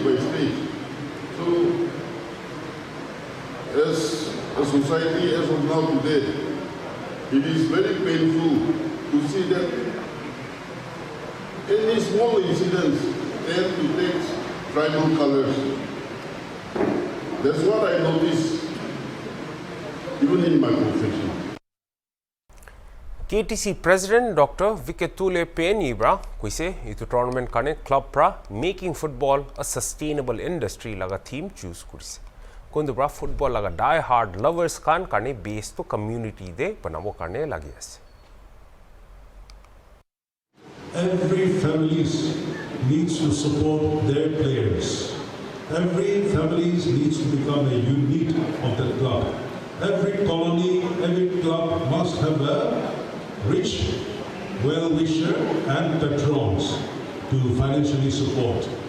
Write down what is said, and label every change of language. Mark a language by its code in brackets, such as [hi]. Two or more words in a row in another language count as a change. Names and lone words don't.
[en] So, as a society, as of now today, it is very painful to see that any small incidents tend to take tribal colors. That's what I notice even in my profession. [nag] KTC President Dr. Viketule Penibra kuise itu tournament kane club pra [en] making football a sustainable industry [nag] laga [en] theme choose [nag] kurise kundu bra football laga [en] die hard lovers [nag] kan kane base to community de banabo kane lagi ase [en] every families needs to support their players. Every families needs to become a unit of the club. Every colony, every club must have a rich well-wisher and patrons to financially support.